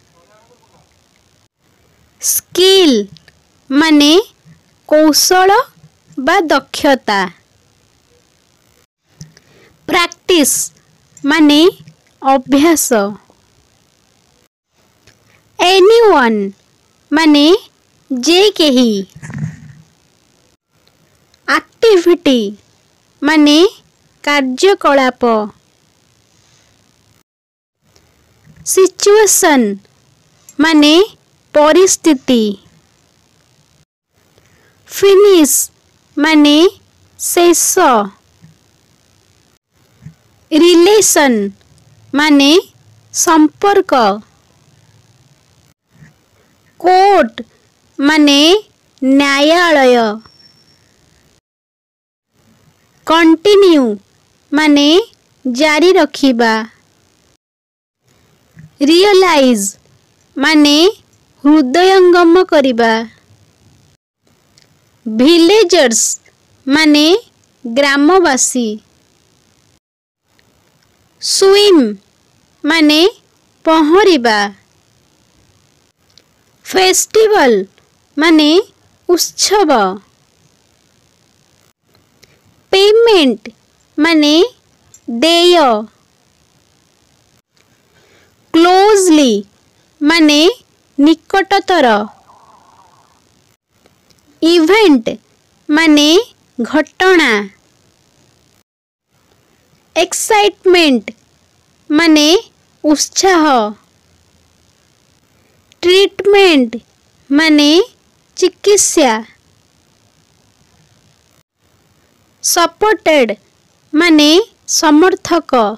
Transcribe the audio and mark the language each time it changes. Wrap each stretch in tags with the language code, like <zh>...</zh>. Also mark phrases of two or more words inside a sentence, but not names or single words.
<or>Skill ମାନେ କୌଶଳ ବା ଦକ୍ଷତା. Practice ମାନେ ଅଭ୍ୟାସ. Anyone ମାନେ ଯେ କେହି. Activity ମାନେ କାର୍ଯ୍ୟକଳାପ. Situation ମାନେ ପରିସ୍ଥିତି. Finish ମାନେ ଶେଷ. Relation ମାନେ ସମ୍ପର୍କ. कोर्ट ମାନେ ନ୍ୟାୟାଳୟ. कंटिन्यू ମାନେ ଜାରି ରଖିବା. रियलाइज ମାନେ ହୃଦୟଙ୍ଗମ କରିବା. विलेजर्स ମାନେ ଗ୍ରାମବାସୀ. स्विम ମାନେ ପହରିବା. फेस्टिवल ମାନେ ଉତ୍ସବ. पेमेंट ମାନେ ଦେୟ. क्लोजली ମାନେ ନିକଟତର. इवेंट ମାନେ ଘଟଣା. एक्साइटमेंट ମାନେ ଉତ୍ସାହ. ट्रीटमेंट ମାନେ ଚିକିତ୍ସା. सपोर्टेड ମାନେ ସମର୍ଥକ.</or>